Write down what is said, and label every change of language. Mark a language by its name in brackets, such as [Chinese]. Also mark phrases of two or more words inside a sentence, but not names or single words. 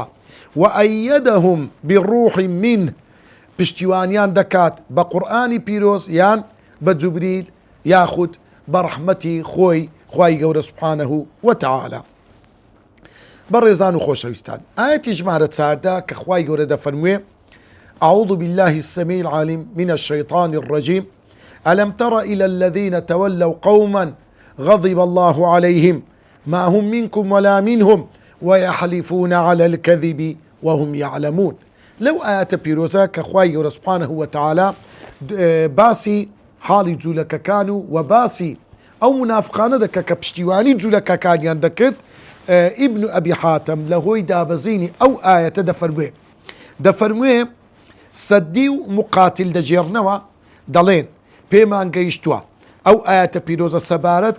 [Arabic] و ئەیەدەهم بڕوح منه [Central Kurdish] پشتیوانیان دەکات بە قورئانی پیرۆز یان بە جوبریل یاخود بە ڕەحمەتی خۆی خوای گەورە [Arabic] سوبحانەه وتەعالا. [Central Kurdish] بەڕێزان و خۆشەویستان ئاەتی ژمارە 14 کە خوای گەورە دەفەرموێ [Arabic] أعوذ بالله السميع العليم من الشيطان الرجيم ألم تر إلى الذين تولوا قوما غضب الله عليهم ما هم منكم ولا منهم ويحلفون على الكذب وهم يعلمون. [Central Kurdish] لو آيات بيروزا كخواي گەورە [Arabic] سبحانه وتعالى [Central Kurdish] باسي حاڵی جوولەکەکان و باسی ئەو منافقانە دەکە کە پشتیوانی جوولەکەکانیان دەکرد. ئیبن ئەبی حاتەم لە هۆی دابەزینی ئەو ئایەتە دەفەرموێ سەدی و مقاتل دەجێڕنەوە دەڵێن پێمان گەیشتووە ئەو ئایەتە پیرۆزە سەبارەت